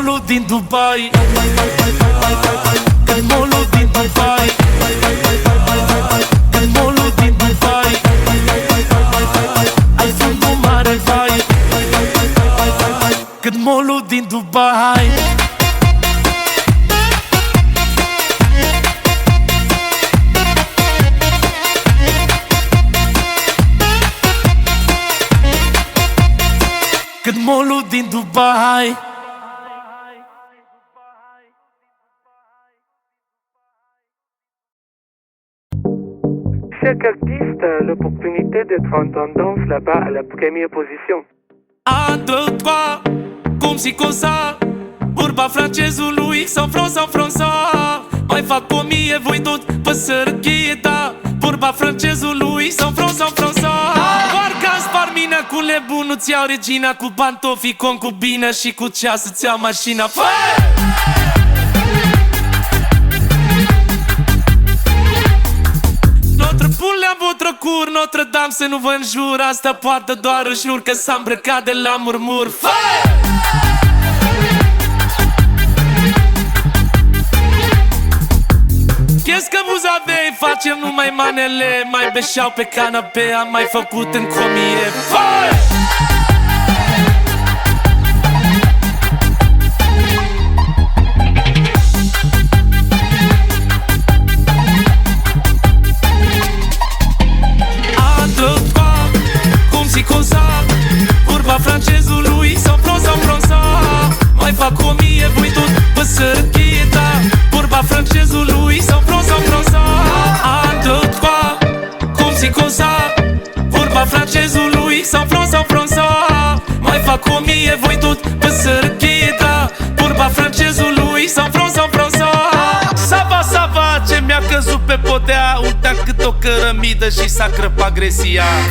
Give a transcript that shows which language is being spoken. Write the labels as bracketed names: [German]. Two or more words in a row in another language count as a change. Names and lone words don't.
[Romanian] din Dubai, în mall-ul din Dubai, în mall-ul din Dubai, ai fundul mare, vai, cât mall-ul din Dubai. Cât mall-ul din Dubai. [French] Chaque artiste a l'opportunité d'être en tendance là-bas à la première position. [Romanian] Un, deux, trois, cum si cosa, vorba francezului San Franța. Mai fac 1000, voi tot pe sărăchie, da, vorba francezului San Franța. Parcă spar mina cu nebun, nu-ți iau regina, cu pantofii, concubină și cu ceas îți iau mașina. [French] Notre pule [Romanian] am [French] votre cur, [Romanian] Notre Dame să nu vă înjur, asta poate doar își jur că s-a îmbrăcat de la murmur. [French] Qu'est-ce que vous avez? [Romanian] Facem numai manele, mai beșeau pe canapea, am mai făcut în comie. Cum si cosa, vorba francezului San Franța. Mai fac 1000, voi tot pe sărăchie, da, vorba francezului San Franța. Un, deux, trois, cum si cosa, vorba francezului San Franța. Mai fac 1000, voi tot pe sărăchie, da, vorba francezului San Franța. [French] Ça va, [Romanian] ce mi-a căzut pe podea, uita cât o cărămidă și s-a crăpat gresia.